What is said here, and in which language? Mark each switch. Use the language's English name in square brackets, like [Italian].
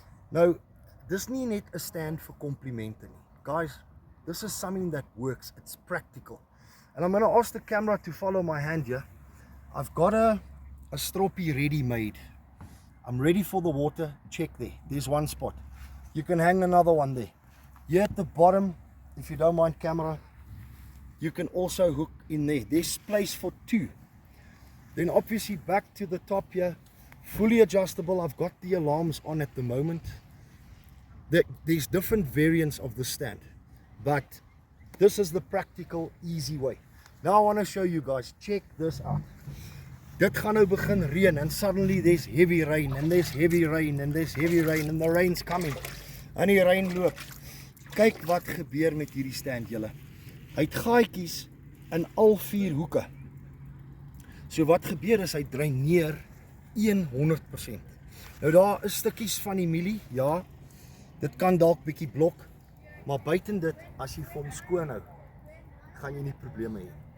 [Afrikaans] Nou, dis nie net 'n stand vir komplimente nie. [English] Guys, this is something that works. It's practical. And I'm going to ask the camera to follow my hand here. I've got a stroppie ready made. I'm ready for the water. Check there. There's one spot. You can hang another one there. Here at the bottom, if you don't mind camera, you can also hook in there. There's place for 2. Then obviously back to the top here, fully adjustable. I've got the alarms on at the moment. There's different variants of the stand, but this is the practical, easy way. Now I want to show you guys. Check this out. [Afrikaans] Dit gaan nou begin reën [English] and suddenly there's heavy rain and there's heavy rain and there's heavy rain and the rain's coming. [Afrikaans] En die reën loop. Kyk wat gebeur met hierdie stand julle. Hy het gaatjies in al 4 hoeke. So wat gebeur is hy dreineer 100%. Nou daar is stukkies van die mielie, ja. Dit kan dalk bietjie blok, maar buiten dit, as jy vir hom skoon hou, gaan jy nie probleme hê.